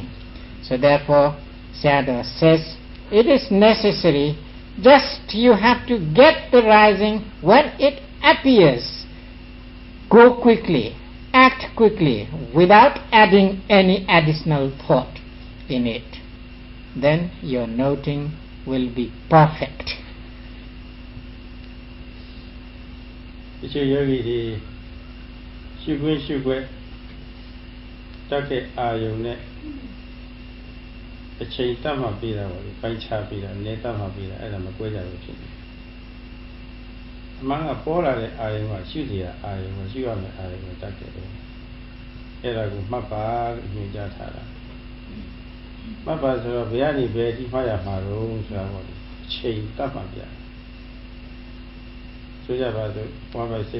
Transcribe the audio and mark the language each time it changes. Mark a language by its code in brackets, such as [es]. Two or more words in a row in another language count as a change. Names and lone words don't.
[en] So therefore Sayadaw says it is necessary, just you have to get the rising when it appears. Go quickly, act quickly, without adding any additional thought in it. Then your noting will be perfect. [my] တချို့ယောဂီတွေရှုခွင့်တက်တဲ့အာယုံနဲ့အချိန်တတ်မှပြီး တာပါလေပိုင်းခြားပြီးတာနေတတ်မှပြီးတာအဲ့ဒါမကွဲကြဘူးဖြစ်တယ်အမှန်ကပေါ်လာတဲ့အာယုံကရှုစရာအာယုံကရှုရမယ့်အာယုံကိုတက်တယ်အဲ့ဒါကိုမှတ်ပါလို့ညွှန်ကြားထားတာမှတ်ပါဆိုတော့ဘယ်ကနေဘယ်ဒီမှတ်ရမှာတော့ဆိုတာပေါ့ချိန်တတ်မှပြဆိုကြပါစို့ဘာမှစိတ်